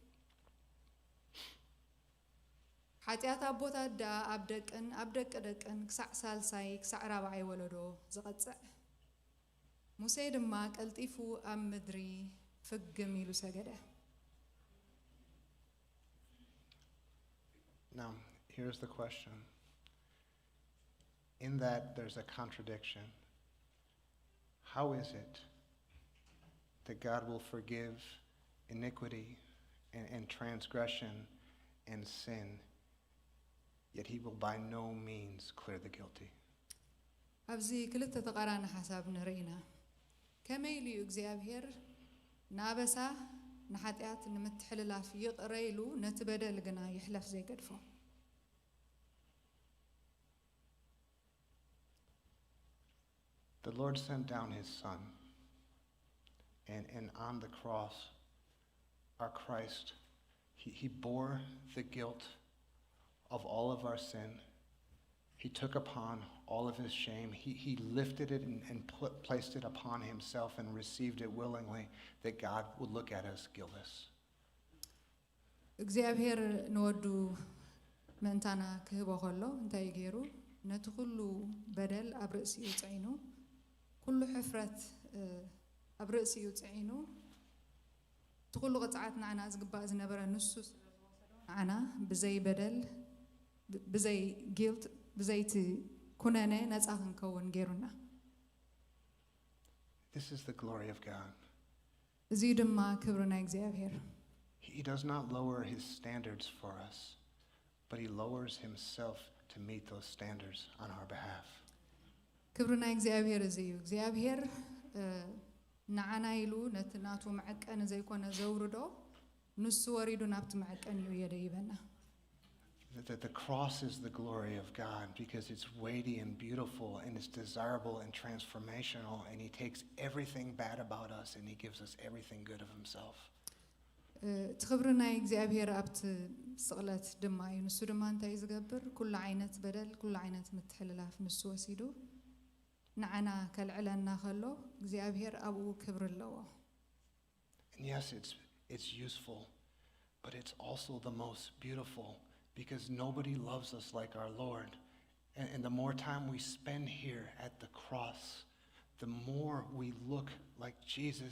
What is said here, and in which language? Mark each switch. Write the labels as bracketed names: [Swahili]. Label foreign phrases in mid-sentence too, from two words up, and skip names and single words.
[Tigrinya] ሓጢአት ኣቦታት ዳ ኣብ ደቀ ደቅን ክሳዕ ሳልሳይ ክሳዕ 4 ወለዶ ዝቐጽዕ ሙሴ ድማ ቀልጢፉ ኣብ ምድሪ ፍግም ኢሉ ሰገደ። [English] Now, here's the question. In that there's a contradiction. How is it that God will forgive iniquity and transgression and sin, yet he will by no means clear the guilty? [Tigrinya] ኣብዚ ክልተ ተቃራኒ ሓሳብ ንርኢና ከመይ ኢሉ እግዚአብሔር ናበሳ ንኃጢአት ንምትሕልላፍ ይቕረ ኢሉ ነቲ በደል ግና ይሕለፍ ዘይገድፎ [English] The Lord sent down his son, and on the cross, our Christ, he bore the guilt of all of our sin. He took upon all of his shame. He lifted it and placed it upon himself and received it willingly, that God would look at us guiltless. [Tigrinya] እግዚአብሔር ንወዱ መንታና ክህቦ ከሎ እንታይ ገይሩ ነቲ ኩሉ በደል ኣብ ርእሲኡ ጽዒኑ ኩሉ ሕፍረት ኣብ ርእሲኡ ጽዒኑ ትኩሉ ቅጽዓት ንዓና ዝግባእ ዝነበረ ንሱ ንዓና ብዘይ በደል ብዘይ ጊልት ብዘይቲ ኩነነ ነጻ ክንከውን ገይሩና [English] This is the glory of God. [Tigrinya] እዚ ድማ ክብሪ ናይ እግዚአብሔር [English] He does not lower his standards for us, but he lowers himself to meet those standards on our behalf. [Tigrinya] ክብሪ ናይ እግዚአብሔር እዚ እዩ እግዚአብሔር ንዓና ኢሉ ነቲ ናቱ መዐቀን ዘይኮነ ዘውርዶ ንሱ ወሪዱ ናብቲ መዐቀን እዩ የደይበና [English] That the cross is the glory of God because it's weighty and beautiful and it's desirable and transformational, and he takes everything bad about us and he gives us everything good of himself. [Tigrinya] ትኽብሪ ናይ እግዚአብሔር ኣብቲ ስቕለት ድማ እዩ ንሱ ድማ እንታይ ዝገብር ኩሉ ዓይነት በደል ኩሉ ዓይነት ምትሕልላፍ ንሱ ወሲዱ ንዓና ከልዕለና ከሎ እግዚአብሔር ኣብኡ ክብሪ ኣለዎ [English] And yes, it's useful, but it's also the most beautiful, because nobody loves us like our Lord. And the more time we spend here at the cross, the more we look like Jesus.